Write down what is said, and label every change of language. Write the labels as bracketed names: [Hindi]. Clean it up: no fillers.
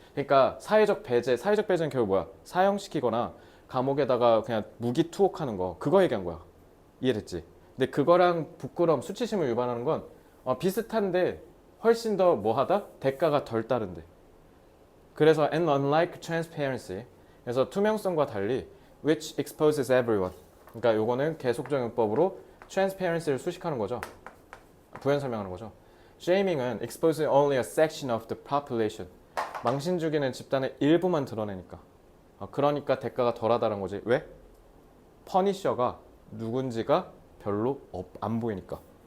[Korean] 그러니까 사회적 배제, 사회적 배제는 결국 뭐야? 사형시키거나 감옥에다가 그냥 무기 투옥하는 거, 그거 얘기한 거야. 이해됐지? 근데 그거랑 부끄러움, 수치심을 유발하는 건 비슷한데 훨씬 더 뭐하다? 대가가 덜 따른대. 그래서 [English] and unlike transparency, [Korean] 그래서 투명성과 달리 [English] which exposes everyone. [Korean] 그러니까 요거는 계속적용법으로 transparency를 수식하는 거죠. 부연 설명하는 거죠. [English] Shaming은 exposes only a section of the population. [Korean] 망신 주기는 집단의 일부만 드러내니까. 그러니까 대가가 덜하다는 거지. 왜? 퍼니셔가 누군지가 별로 안 보이니까.